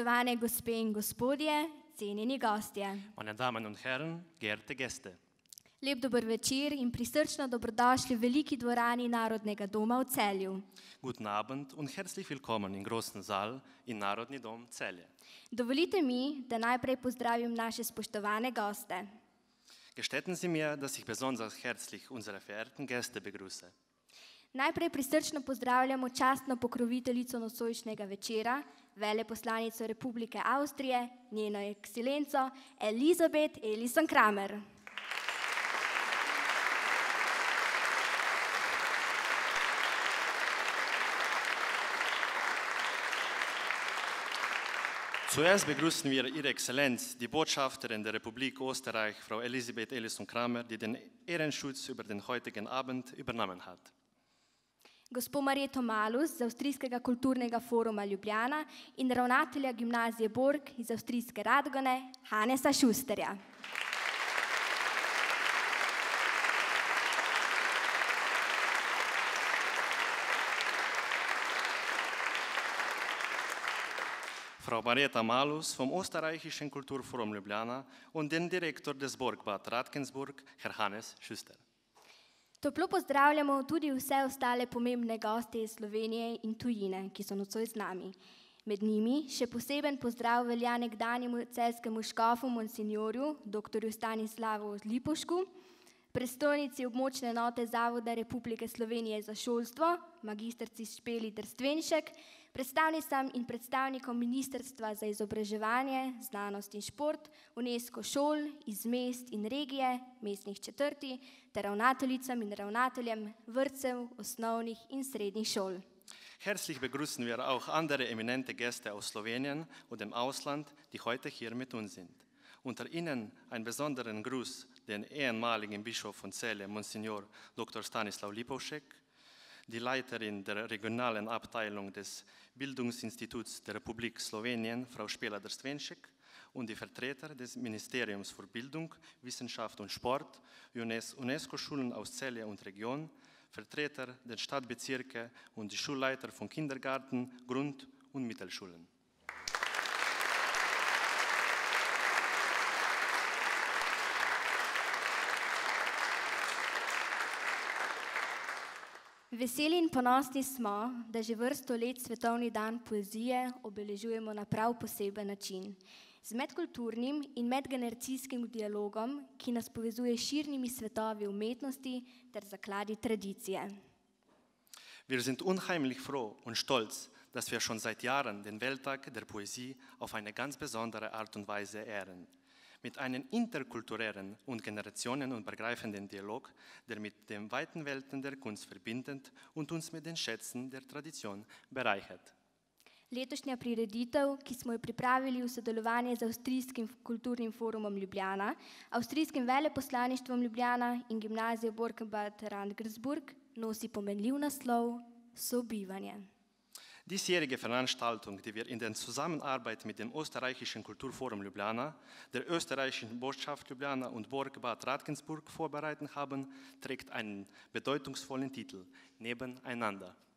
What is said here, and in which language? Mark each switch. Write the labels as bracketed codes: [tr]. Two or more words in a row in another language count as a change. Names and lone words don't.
[sl] Spoštovane gospe in gospodje, cenjeni gostje. [de] Meine Damen und Herren, geehrte Gäste. [sl] Lep dober večer in prisrčno dobrodošli v veliki dvorani Narodnega doma v Celju. [de] Guten Abend und herzlich willkommen im großen Saal in Narodni dom Celje. [sl] Dovolite mi, da najprej pozdravim naše spoštovane goste. [de] Gestatten Sie mir, dass ich besonders herzlich unsere verehrten Gäste begrüße. [sl] Najprej prisrčno pozdravljamo častno pokroviteljico nocojšnjega večera, veleposlanico Republike Avstrije, njeno ekscelenco Elisabeth Elison-Kramer. [de] Zuerst begrüßen wir Ihre Exzellenz, die Botschafterin der Republik Österreich, Frau Elisabeth Elison-Kramer, die den Ehrenschutz über den heutigen Abend übernommen hat. [sl] Gospo Marjeto Malus z Avstrijskega kulturnega foruma Ljubljana in ravnatelja gimnazije Borg iz Avstrijske Radgone, Hanesa Schusterja. [de] Frau Marjeta Malus vom Österreichischen Kulturforum Ljubljana und den Direktor des Borgbad Radkensburg, Herr Hannes Schuster. [sl] Toplo pozdravljamo tudi vse ostale pomembne goste iz Slovenije in tujine, ki so nocoj z nami. Med njimi še poseben pozdrav velja nekdanjemu celjskemu škofu monsinjorju, dr. Stanislavu Lipovšku, predstojnici območne enote Zavoda Republike Slovenije za šolstvo, magistrci Špeli Trstvenšek, predstavnicam in predstavnikom Ministrstva za izobraževanje, znanost in šport, UNESCO šol iz mest in regije, mestnih četrti, ter ravnateljicam in ravnateljem vrtcev, osnovnih in srednjih šol. [de] Herzlich begrüßen wir auch andere eminente Gäste aus Slowenien und dem Ausland, die heute hier mit uns sind. Unter ihnen einen besonderen Gruß den ehemaligen Bischof von Celje, Monsignor Dr. Stanislav Lipovšek, die Leiterin der regionalen Abteilung des Bildungsinstituts der Republik Slowenien, Frau Špela Trstvenšek, und die Vertreter des Ministeriums für Bildung, Wissenschaft und Sport, UNESCO-Schulen aus Celje und Region, Vertreter der Stadtbezirke und die Schulleiter von Kindergarten, Grund- und Mittelschulen. [sl] Veseli in ponosni smo, da že vrsto let Svetovni dan poezije obeležujemo na prav poseben način. Z medkulturnim in medgeneracijskim dialogom, ki nas povezuje s širnimi svetovi umetnosti ter zakladi tradicije. [de] Wir sind unheimlich froh und stolz, dass wir schon seit Jahren den Welttag der Poesie auf eine ganz besondere Art und Weise ehren. Mit einem interkulturellen und generationenübergreifenden Dialog, der mit den weiten Welten der Kunst verbindet und uns mit den Schätzen der Tradition bereichert. [sl] Letošnja prireditev, ki smo jo pripravili v sodelovanju z Avstrijskim kulturnim forumom Ljubljana, Avstrijskim veleposlaništvom Ljubljana in gimnazijo Borgbad Radkensburg, nosi pomenljiv naslov Sobivanje. [de] Diesjährige Veranstaltung, die wir in der Zusammenarbeit mit dem Österreichischen Kulturforum Ljubljana, der Österreichischen Botschaft Ljubljana und Borgbad Radkensburg vorbereitet haben, trägt einen bedeutungsvollen Titel: Nebeneinander.